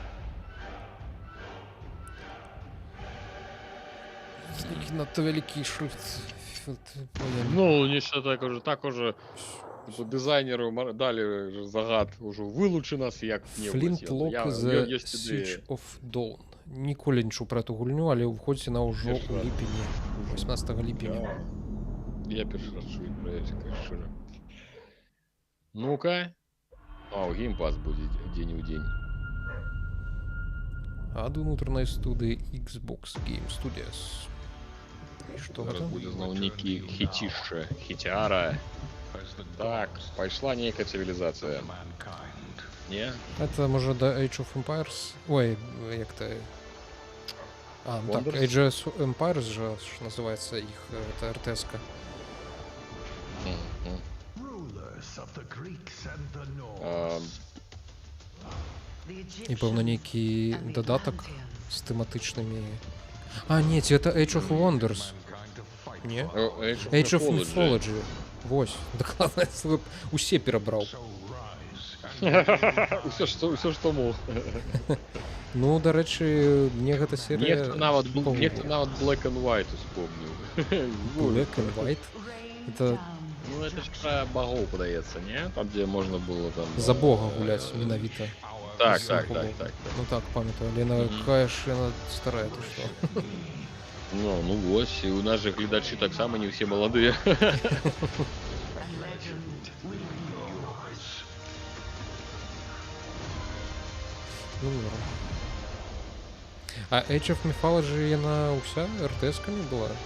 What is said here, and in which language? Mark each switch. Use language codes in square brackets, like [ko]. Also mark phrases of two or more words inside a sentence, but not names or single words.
[uk] Надто великий шрифт. [ru] Ну, нечто так уже дизайнеру дали загад, уже вылучи нас як-небудь. [be] Flintlock The Siege of Dawn. Ніколі не чуў пра эту гульню, але ўходзіць на ўжо ў ліпені, 18 ліпеня. Я першы раз чую пра яе, шчыра. Ну-ка. У геймпас будзе дзень у дзень. Ад унутранай студыі Xbox Game Studios. І што гэта? Будзе зноў нейкі хіцішча, хіцяра. Так, пайшла нейкая цывілізацыя. Не? Это, можа, да Age of Empires? Ой, як-то... ну так, [ru] Age of Empires же называется их, это РТС-ка. [be] І, пэўна, нейкі дадатак з тэматычнымі... не, это Age of Wonders. Не? Age of Mythology. Вось, дакладна, усе перабраў. Усё, што мог. Ну, дарэчы, мне гэта серыя... Нехта нават Black and White успомніў. Black and White? Это... Ну, это ж пра багоў, падаецца, не? Там, дзе можна было там... За бога гуляць, менавіта. Так. Ну так, памятаю, але якая ж яна старая, ты што? Ну вось, і у нас же гледачы таксама не ўсе маладыя. А Age of Mythology яна ўся РТС-камі была?